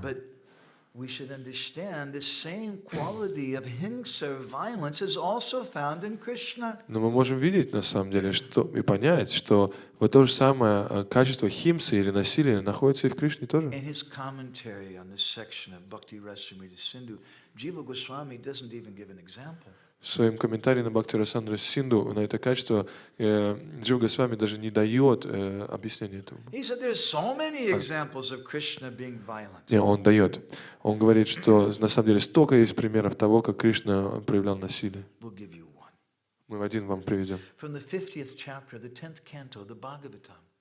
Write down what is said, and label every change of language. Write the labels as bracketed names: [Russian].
[English] But we should understand the same quality of hingsa or violence is also found in Krishna. [Russian] Но мы можем видеть, на самом деле, и понять, что вот то же самое качество химсы или насилия находится и в Кришне тоже. [English] In his commentary on this section of Bhakti Rasamrita Sindhu, Jiva Goswami doesn't even give an example. [Russian] В своем комментарии на Бхакти Расамрita Синду на это качество Джива Госвами даже не дает объяснения этому. [English] He said there's so many examples of Krishna being violent. [Russian] Не, он дает. Он говорит, что на самом деле столько есть примеров того, как Кришна проявлял насилие. [English] We'll give you one. [Russian] Мы один вам приведем. [English] From the 50th chapter, the 10th canto, the Bhagavatam.